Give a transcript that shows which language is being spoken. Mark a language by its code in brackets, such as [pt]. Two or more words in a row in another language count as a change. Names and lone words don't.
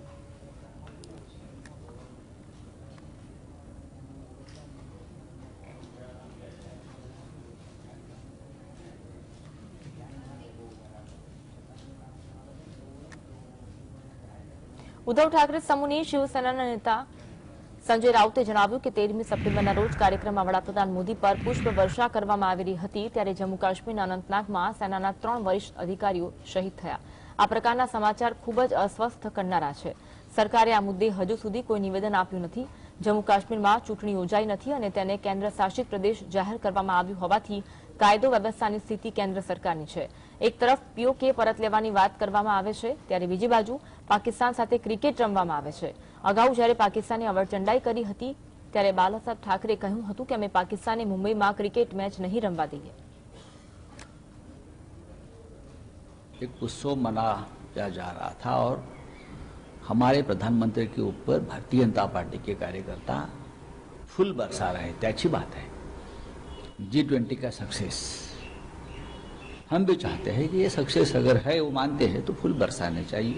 [gu] ઉદ્ધવ ઠાકરે સમૂહની શિવસેનાના નેતા संजय राउते जणाव्યું કે 13મી સપ્ટેમ્બરના રોજ કાર્યક્રમમાં વડાપ્રધાન મોદી પર પુષ્પ વર્ષા કરવામાં આવેલી હતી, ત્યારે જમ્મુ કાશ્મીરના અનંતનાગમાં સેનાના 3 વરિષ્ઠ અધિકારીઓ શહીદ થયા। આ પ્રકારના સમાચાર ખૂબ જ અસ્વસ્થ કરનારા છે। સરકારે આ મુદ્દે હજુ સુધી કોઈ નિવેદન આપ્યું નથી। જમ્મુ કાશ્મીરમાં ચૂંટણી યોજાઈ નથી અને તેને કેન્દ્ર શાસિત પ્રદેશ જાહેર કરવામાં આવ્યું હોવાથી કાયદો વ્યવસ્થાની સ્થિતિ કેન્દ્ર સરકારની છે। એક તરફ પીઓકે પરત લેવાની વાત કરવામાં આવે છે, ત્યારે બીજી બાજુ પાકિસ્તાન સાથે ક્રિકેટ રમવામાં આવે છે। અગાઉ જ્યારે પાકિસ્તાને અવરચંડાઈ કરી હતી, ત્યારે બાલાસાહેબ ઠાકરે કહ્યું હતું કે અમે પાકિસ્તાને મુંબઈમાં ક્રિકેટ મેચ નહીં રમવા દઈએ। [hi] एक उत्सव मनाया जा रहा था और हमारे प्रधानमंत्री के ऊपर भारतीय जनता पार्टी के कार्यकर्ता फूल बरसा रहे थे। अच्छी बात है, G20 का सक्सेस हम भी चाहते हैं कि ये सक्सेस अगर है, वो मानते हैं तो फूल बरसाने चाहिए।